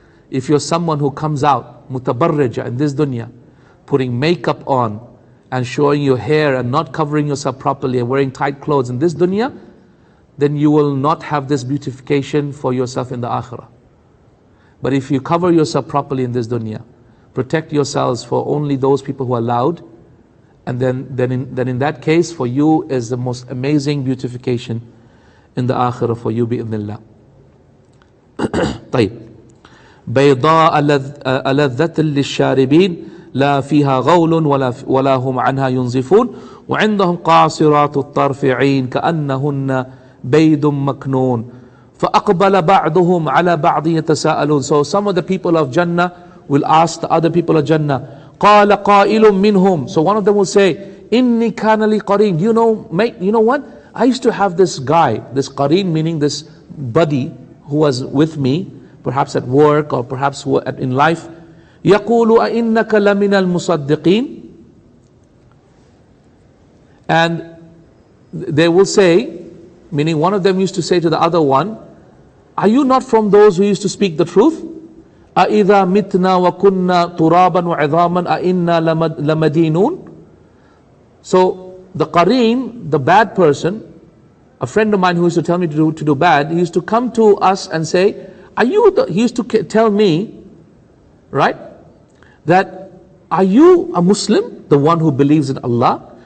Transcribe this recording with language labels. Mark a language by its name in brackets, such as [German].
[English] If you're someone who comes out mutabarrija in this dunya, putting makeup on and showing your hair and not covering yourself properly and wearing tight clothes in this dunya, then you will not have this beautification for yourself in the akhirah. But if you cover yourself properly in this dunya, protect yourselves for only those people who are loud, and then in that case, for you is the most amazing beautification in the akhirah for you, bi'idhnillah. [Arabic] طيب. بيضاء لذة للشاربين لا فيها غول ولا هم عنها ينزفون وعندهم قاصرات الطرف عين كأنهن بيض مكنون فأقبل بعضهم على بعض يتساءلون. [English] So some of the people of Jannah will ask the other people of Jannah, [Arabic] قال قائل منهم. [English] So one of them will say, [Arabic] إني كان لي قرين. [English] You know what? I used to have this guy, this qareen, meaning this buddy who was with me, perhaps at work or perhaps in life. [Arabic] يقول أئنك لمن المصدقين. [English] And they will say, meaning one of them used to say to the other one, are you not from those who used to speak the truth? [Arabic] أَإِذَا مِتْنَا وَكُنَّا تُرَابًا وَعِظَامًا أَإِنَّا لَمَدِينُونَ. [English] So the qareen, the bad person, a friend of mine who used to tell me to do bad, he used to come to us and say, he used to tell me, right, that are you a Muslim, the one who believes in Allah?